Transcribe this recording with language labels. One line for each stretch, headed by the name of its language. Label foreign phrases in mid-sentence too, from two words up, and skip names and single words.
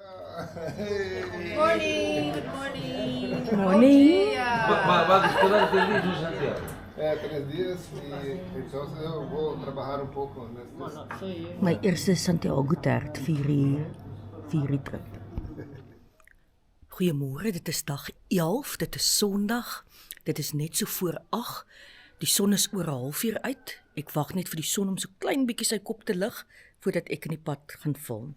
English: Good morning, good morning. Morning.
Spanish: ¿Va a quedar 3 días en Santiago? 3 días y entonces yo voy a trabajar un poco en este.
Afrikaans: My eerste Santiago Tert, 4 uur trip. Goeiemôre, dit is dag 11, dit is Sondag. Dit is net so voor 8. Die son is oor 0:30 uit. Ek wag net vir die son om so klein bietjie sy kop te lig voordat ek in die pad gaan val.